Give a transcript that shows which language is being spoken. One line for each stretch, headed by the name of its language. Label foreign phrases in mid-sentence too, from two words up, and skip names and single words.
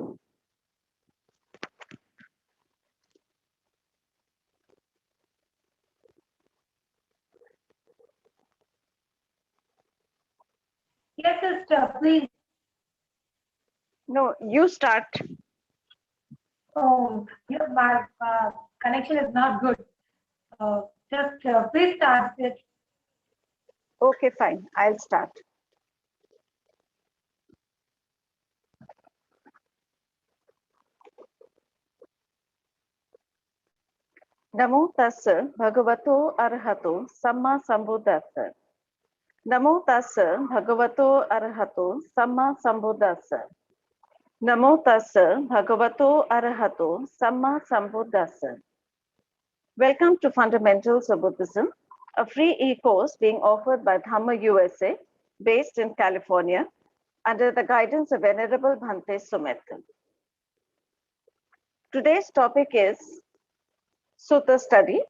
English: Yes, sister, please. No, you start. Oh, yeah, my connection is not good. Just please start it. Okay, fine. I'll start.
Pali: Namo tassa bhagavato arahato samma sambuddhassa. Namo tassa bhagavato arahato samma sambuddhassa. Namo tassa bhagavato arahato samma sambuddhassa.
English: Welcome to Fundamentals of Buddhism, a free e-course being offered by Dhamma USA, based in California, under the guidance of Venerable Bhante Sumedh. Today's topic is Sutta study.